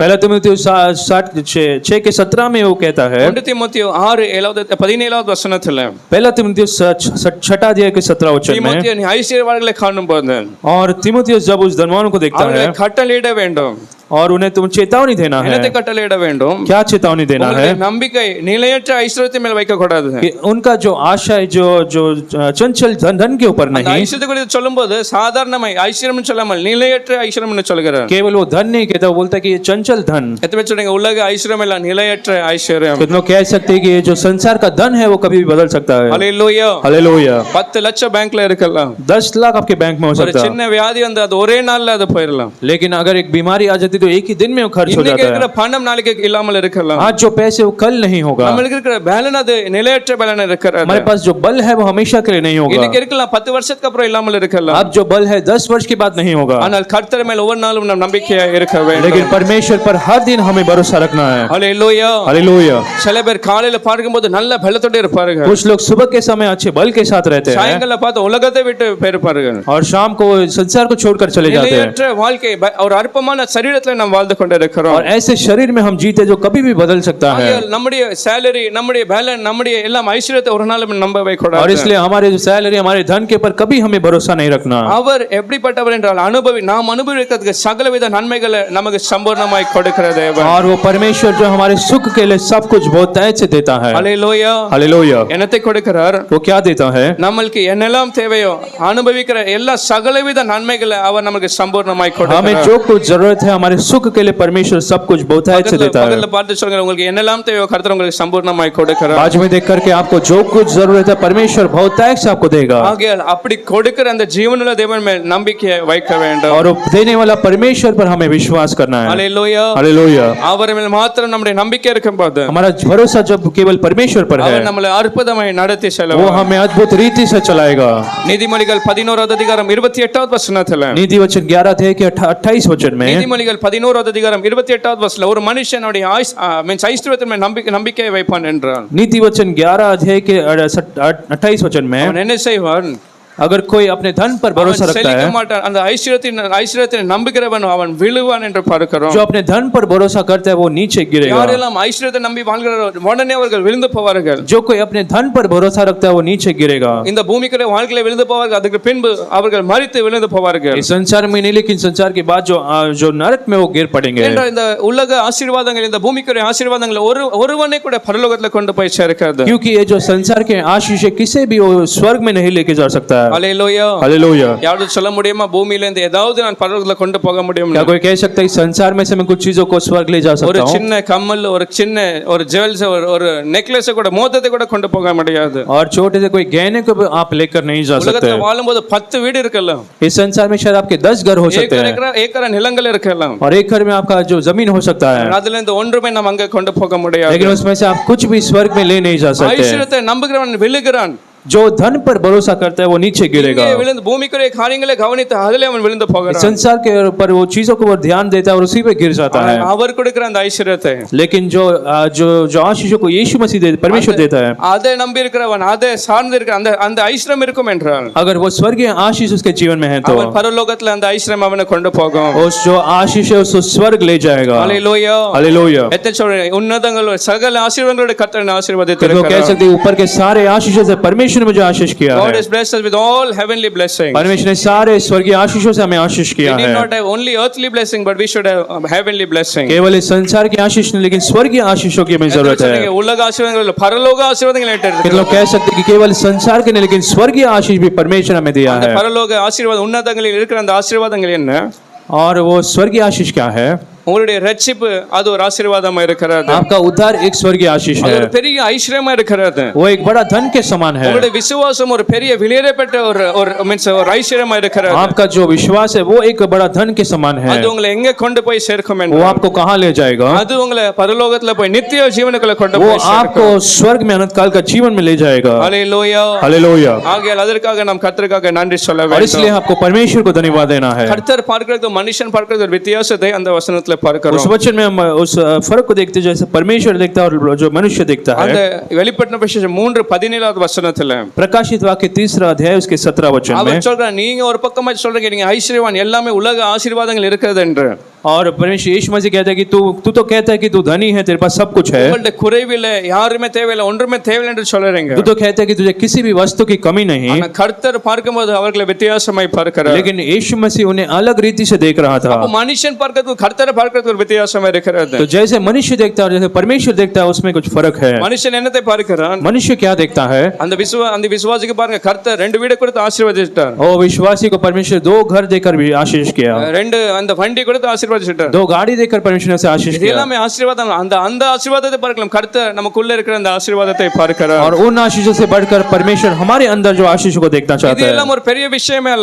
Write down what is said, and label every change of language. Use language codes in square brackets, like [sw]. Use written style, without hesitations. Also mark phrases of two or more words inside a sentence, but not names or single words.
[hi] पहला तीमुथियुस 6 के 17 में वो कहता है [ta] 1 தீமோத்தேயு 6:17 வசனத்துல [hi] पहला तीमुथियुस 6 अध्याय के 17 वचन में [ta] தீமோத்தேயு நீ ஐஸ்வர்யவான்களை காணும்போது [hi] और तीमुथियुस जब उस धनवान को देखता [ta] அவர்களை [hi] है [ta] கட்டளையிட வேண்டும் [hi] और उन्हें तुम चेतावनी देना है। [ta] என்னத்தை கட்டளையிட வேண்டும் [hi] क्या चेतावनी देना है? [ta] உங்களுடைய நம்பிக்கை நிலையற்ற ஐஸ்வர்யத்தின் மேல் வைக்க கூடாது [hi] कि उनका जो आशा है जो चंचल धन के ऊपर [ta] அந்த [hi] नहीं [ta] ஐஸ்வர்யத்தை குறித்து சொல்லும்போது சாதாரணமாய் ஐஸ்வர்யம் சொல்லாமல் நிலையற்ற ஐஸ்வர்யம் சொல்கிறார் [hi] केवल वो धन नहीं कहता वो बोलता है कि ये चंचल धन। [ta] எத்தனை பேர் சொல்றீங்க உலக ஐஸ்வர்யம் எல்லாம் நிலையற்ற ஐஸ்வர்யம் [hi] कितनों कह सकते हैं कि ये जो संसार का धन है वो कभी भी बदल सकता है। [ta] ஹalleluya [hi] हालेलुया। [ta] 10 லட்சம் பேங்க்ல இருக்கலாம் [hi] 10 लाख आपके बैंक में हो [ta] ஒரு [hi] सकता है [ta] சின்ன வியாதி வந்து அது ஒரே நாள்ல அது போயிடலாம் [hi] लेकिन अगर एक बीमारी आ जाती सकते तो एक ही दिन में वो खर्च हो [ta] இன்னைக்கு [hi] जाता [ta] இருக்கிற [hi] है। [ta] பணம் நாளைக்கு இல்லாமல் இருக்கலாம் [hi] आज जो पैसे वो कल नहीं होगा। [ta] நம்மளுக்கு இருக்கிற பேலன் அது நிலையற்ற பேலன் இருக்கிறது [hi] हमारे पास जो बल है वो हमेशा के लिए नहीं होगा। [ta] இன்னைக்கு இருக்கலாம் 10 வருஷத்துக்கு அப்புறம் இல்லாமல் இருக்கலாம் [hi] अब जो बल है 10 वर्ष के बाद नहीं होगा। [ta] ஆனால் கர்த்தர் மேல் ஒவ்வொரு நாளும் நாம் நம்பிக்கையா இருக்க வேண்டும் [hi] लेकिन परमेश्वर पर हर दिन हमें भरोसा रखना है। [ta] ஹalleluya [hi] हालेलुया। [ta] சில பேர் காலையில பார்க்கும்போது நல்ல பலத்தோட இருப்பார்கள் [hi] कुछ लोग सुबह के समय अच्छे बल के साथ रहते हैं [ta] சாயங்காலம் பார்த்து உலகத்தை விட்டு போயிருப்பார்கள் [hi] और शाम को संसार को छोड़कर चले जाते हैं। [ta] நிலையற்ற வாழ்க்கை ஒரு அற்பமான சரீரத்துல நாம் வாழ்ந்து கொண்டிருக்கிறோம் [hi] और ऐसे शरीर में हम जीते जो कभी भी बदल सकता है। [ta] ஆகையால் நம்முடைய salary நம்முடைய பேலன்ஸ் நம்முடைய எல்லாம் ஐஸ்வரியத்தை ஒரு நாளும் நம்பவே [hi] और [ta] கூடாது [hi] इसलिए हमारे जो सैलरी हमारे धन के पर कभी हमें भरोसा नहीं रखना। [ta] அவர் எப்படிப்பட்டவர் என்றால் நாம் அனுபவிக்கிறதுக்கு சகலவித நன்மைகளை நமக்கு சம்பூர்ணமாய் கொடுக்கிற தேவன் [hi] और वो परमेश्वर जो हमारे सुख के लिए सब कुछ बहुत तय से देता है। [ta] ஹalleluya [hi] हालेलुया। [ta] என்னத்தை கொடுக்கிறார் [hi] वो क्या देता है? [ta] நம்மளுக்கு என்னெல்லாம் தேவையோ அனுபவிக்கிற எல்லா சகலவித நன்மைகளை அவர் நமக்கு சம்பூர்ணமாய் [hi] हमें [ta] கொடுக்கிறார் [hi] जो कुछ जरूरत है हमारे सुख के लिए परमेश्वर सब कुछ बहुत तय से देता है। [ta] பக்கத்துல பார்த்து சொல்லுங்க உங்களுக்கு என்னெல்லாம் தேவையோ கர்த்தர் உங்களுக்கு சம்பூர்ணமாய் கொடுக்கிறார் [hi] बाजू में देख करके आपको जो कुछ जरूरत है परमेश्वर बहुत तय से आपको देगा। [ta] ஆகையால் அப்படி கொடுக்கிற அந்த ஜீவனுள்ள தேவன் மேல் நம்பிக்கை வைக்க வேண்டும் [hi] और वो देने वाला परमेश्वर पर हमें विश्वास करना है। [ta] ஹalleluya [hi] हालेलुया। [ta] அவர் மேல் மாத்திரம் நம்முடைய நம்பிக்கை இருக்கும்போது [hi] हमारा भरोसा जब केवल परमेश्वर पर है [ta] அவர் நம்மளை அற்புதமாய் நடத்தி [hi] वो [ta] செல்வார் [hi] हमें अद्भुत रीति से चलाएगा। [ta] நீதிமொழிகள் 11வது அதிகாரம் 28வது வசனத்துல [hi] नीति वचन 11 थे कि 28 वचन में [ta] நீதிமொழிகள் 11வது அதிகாரம் 28வது வசனத்துல ஒரு மனுஷனுடைய ஐஸ்வரியத்தின் மேல் நம்பிக்கை வைப்பான் என்றான் [hi] नीति वचन 11 अध्याय के 28 वचन में [ta] அவன் என்ன செய்வான் [hi] अगर कोई अपने धन पर भरोसा [ta] அவன் [hi] रखता [ta] செழிக்க [hi] है [ta] மாட்டான் அந்த ஐஸ்வரியத்தை நம்புகிறவன் அவன் விழுவான் என்று பார்க்கிறோம் [hi] जो अपने धन पर भरोसा करता है वो नीचे गिरेगा। [ta] யாரெல்லாம் ஐஸ்வரியத்தை நம்பி வாழ்கிறாரோ உடனே அவர்கள் விழுந்து போவார்கள் [hi] जो कोई अपने धन पर भरोसा रखता है वो नीचे गिरेगा। [ta] இந்த பூமிக்குரிய வாழ்க்கையில விழுந்து போவார்கள் அதுக்கு பின்பு அவர்கள் மரித்து விழுந்து போவார்கள் [hi] इस संसार में नहीं लेकिन संसार के बाद जो नरक में वो गिर पड़ेंगे। [ta] என்றால் இந்த உலக ஆசீர்வாதங்கள் இந்த பூமிக்குரிய ஆசீர்வாதங்கள் ஒருவனை கூட பரலோகத்துல கொண்டு போய் சேர்க்காது [hi] क्योंकि ये जो संसार के आशीष है किसी भी वो स्वर्ग में नहीं लेके जा सकता है। [ta] ஹalleluya [hi] हालेलुया। [ta] யாரும் சொல்ல முடியுமா பூமியில இருந்து ஏதாவது நான் பரலோகத்துல கொண்டு போக முடியும் [hi] क्या कोई कह सकता है इस संसार में से मैं कुछ चीजों को स्वर्ग ले जा [ta] ஒரு [hi] सकता हूँ? [ta] சின்ன கம்மல் ஒரு சின்ன ஒரு ஜுவல்ஸ் ஒரு நெக்லஸ் கூட மோதிரத்தை கூட கொண்டு போக முடியாது [hi] और छोटे से कोई गहने को भी आप लेकर नहीं जा सकते। [ta] உலகத்துல வாழும்போது 10 வீடு இருக்கலாம் [hi] इस संसार में शायद आपके 10 घर हो सकते हैं [ta] ஏக்கர் நிலங்கள் இருக்கலாம் [hi] और एक घर में आपका जो जमीन हो सकता है [ta] அதுல இருந்து ஒன்றுமே நம்ம அங்க கொண்டு போக முடியாது [hi] लेकिन उसमें से आप कुछ भी स्वर्ग में ले नहीं जा सकते। [ta] ஐஸ்வரியத்தை நம்புகிறவன் விழுகிறான் [hi] जो धन पर भरोसा करता है वो नीचे गिरेगा। [ta] இங்கே விழுந்து பூமிக்குரிய காரியங்களை கவனித்து அதிலே அவன் விழுந்து [hi] इस [ta] போகிறான் [hi] संसार के पर वो चीजों को वो ध्यान देता है और उसी पे गिर जाता है। [ta] அவர் கொடுக்கிற அந்த ஐஸ்வரியத்தை [hi] लेकिन जो जो जो आशीषों को यीशु मसीह परमेश्वर देता है [ta] அதை நம்பி இருக்கிறவன் அதை சார்ந்து இருக்கிற அந்த அந்த ஐஸ்வரியம் இருக்கும் என்றால் [hi] अगर वो स्वर्गीय आशीष उसके जीवन में है तो [ta] அவன் பரலோகத்துல அந்த ஐஸ்வரியம் அவனை கொண்டு போகும் [hi] उस जो आशीष है उसको स्वर्ग ले जाएगा। [ta] ஹalleluya [hi] हालेलुया। [ta] எத்தனை சொல்றேன் உன்னதங்கள் சகல ஆசீர்வாதங்களோட கர்த்தர் ஆசீர்வாதத்தை [hi] तो कह सकते हैं ऊपर के सारे आशीषों से परमेश्वर ने मुझे आशीष किया [en] God [hi] है। [en] has blessed us with all heavenly blessings. [hi] परमेश्वर ने सारे स्वर्गीय आशीषों से हमें आशीष [en] We [hi] किया [en] did [hi] है। [en] not have only earthly blessing, but we should have heavenly blessing. [hi] केवल इस संसार की आशीष नहीं लेकिन स्वर्गीय आशीषों की हमें जरूरत है। [ta] உலக ஆசீர்வாதங்கள் பரலோக ஆசீர்வாதங்கள் [hi] कितने लोग कह सकते हैं कि केवल संसार के नहीं लेकिन स्वर्गीय आशीष भी परमेश्वर हमें दिया [ta] அந்த [hi] है। [ta] பரலோக ஆசீர்வாதம் உன்னதங்களில் இருக்கிற அந்த ஆசீர்வாதங்கள் என்ன [hi] और वो स्वर्गीय आशीष क्या है? [ta] உங்களுடைய ரட்சிப்பு அது ஒரு ஆசீர்வாதமா இருக்கிறது [hi] आपका उद्धार एक स्वर्गीय आशीष [ta] அது [hi] है। [ta] ஒரு பெரிய ஐஸ்வரியமா இருக்கிறது [hi] वो एक बड़ा धन के समान है। [ta] உங்களுடைய விசுவாசம் ஒரு பெரிய விலையேறப்பட்ட ஒரு மீன்ஸ் ஒரு ஐஸ்வரியமா இருக்கிறது [hi] आपका जो विश्वास है वो एक बड़ा धन के समान है। [ta] அது உங்களை எங்க கொண்டு போய் சேர்க்கும் [hi] वो [ta] என்றால் [hi] आपको कहाँ ले जाएगा? [ta] அது உங்களை பரலோகத்துல போய் நித்திய ஜீவனுக்குள்ள கொண்டு [hi] वो [ta] போய் சேர்க்கும் [hi] आपको स्वर्ग में अनंत काल का जीवन में ले जाएगा। [ta] ஹalleluya [hi] हालेलुया। [ta] ஆகையால் அதற்காக நாம் கர்த்தருக்காக நன்றி சொல்ல [hi] और [ta] வேண்டும் [hi] इसलिए आपको परमेश्वर को धन्यवाद देना है। [ta] கர்த்தர் பார்க்கிறது மனுஷன் பார்க்கிறது ஒரு வித்தியாசத்தை அந்த வசனத்துல [hi] उस [ta] பார்க்கிறோம் [hi] वचन में हम उस फर्क को देखते हैं जैसे परमेश्वर देखता है और जो मनुष्य देखता [ta] அந்த [hi] है। [ta] வெளிப்படுத்தின விசேஷம் 3:17 வசனத்துல [hi] प्रकाशित वाक्य 3 अध्याय उसके 17 वचन में [ta] அவர் சொல்றார் நீங்க ஒரு பக்கமா சொல்றீங்க நீங்க ஐஸ்வர்யவான் எல்லாமே உலக ஆசீர்வாதங்கள் இருக்கிறது என்று [hi] और परमेश्वर यीशु मसीह कहता है कि तू तो कहता है कि तू धनी है तेरे पास सब कुछ है। [ta] உங்கள்ட்ட குறைவில்லை யாருமே தேவையில்லை ஒன்றுமே தேவையில்லை என்று சொல்றீங்க [hi] तू तो कहता है कि तुझे किसी भी वस्तु की कमी नहीं। [ta] ஆனா கர்த்தர் பார்க்கும்போது அவர்களை வித்தியாசமாய் பார்க்கிறார் [hi] लेकिन यीशु मसीह उन्हें अलग रीति से देख रहा था। [ta] அப்ப மனுஷன் பார்க்கிறது கர்த்தரை பார்க்கிறது ஒரு வித்தியாசமா இருக்கிறது [hi] तो जैसे मनुष्य देखता है और जैसे परमेश्वर देखता है उसमें कुछ फर्क है। [ta] மனுஷன் என்னத்தை பார்க்கிறான் [hi] मनुष्य क्या देखता है? [ta] அந்த விசுவாசிக்கு பாருங்க கர்த்தர் 2 வீடு கொடுத்து ஆசீர்வதிச்சிட்டார் [hi] ओ विश्वासी को परमेश्वर 2 घर देकर भी आशीष किया। [ta] 2 அந்த வண்டி கொடுத்து ஆசீர்வதிச்சிட்டார் [hi] 2 गाड़ी देकर परमेश्वर ने उसे आशीष [ta] இது [hi] किया। [ta] எல்லாமே ஆசீர்வாதம் அந்த ஆசீர்வாதத்தை பார்க்கலாம் கர்த்தர் நமக்குள்ள இருக்கிற அந்த ஆசீர்வாதத்தை பார்க்கிறார் [hi] और उन आशीषों से बढ़कर परमेश्वर हमारे अंदर जो आशीष को देखना [ta] இது [hi] चाहता है। [ta] எல்லாம் ஒரு பெரிய விஷயமே அல்ல